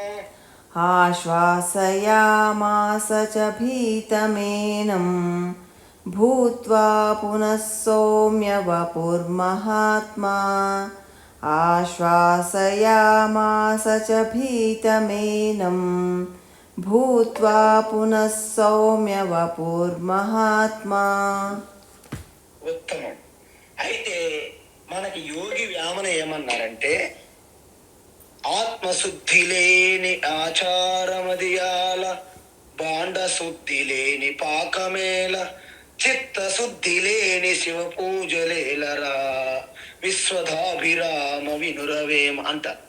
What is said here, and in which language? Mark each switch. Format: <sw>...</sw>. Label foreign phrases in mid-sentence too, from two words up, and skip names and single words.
<sa>आश्वासयामास च भीतमेनम् भूत्वा पुनः सौम्य वपुर्महात्मा आश्वासयामास च भीतमेनम् भूत्वा पुनः सौम्य वपुर्महात्मा</sa> <te>ఉత్తమం. అయితే మనకి యోగి వేమన ఏమన్నారంటే ఆత్మశుద్ధి లేని ఆచారమదియాల బాండ శుద్ధి లేని పాకమేల చిత్తశుద్ధి లేని శివ పూజలేలరా విశ్వధాభిరామ వినురవేమ అంటారు.</te>